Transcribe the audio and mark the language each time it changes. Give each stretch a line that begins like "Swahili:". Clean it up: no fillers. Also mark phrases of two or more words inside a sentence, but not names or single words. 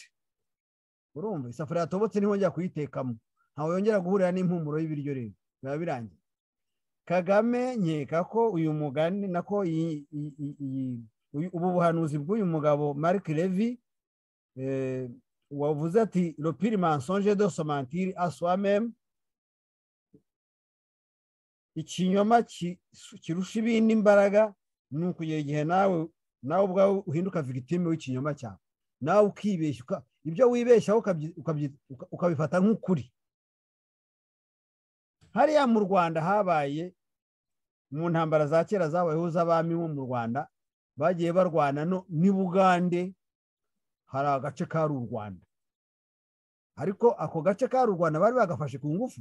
Kinyarwanda: Urumva isafuriya yatobotse niho njya kuyitekamo, ntawe yongera guhurira n'impumuro y'ibiryo, rero biba birangiye. Kagame nkeka ko uyu mugani nako ubu buhanuzi bw'uyu mugabo Marc Levy wavuze ati
French: le pire mensonge de se mentir à soi-même,
Kinyarwanda: ikinyoma kirusha ibindi imbaraga ni ukugera igihe nawe ubwawe uhinduka victime w'ikinyoma cyawe, nawe ukibeshya, ibyo wibeshyaho ukabifata nk'ukuri. Hariya mu Rwanda habaye mu ntambara za kera zabayeho z'abami bo mu Rwanda, bagiye barwana ni Bugande, hari agace kari u Rwanda, ariko ako gace kari u Rwanda bari bagafashe ku ngufu.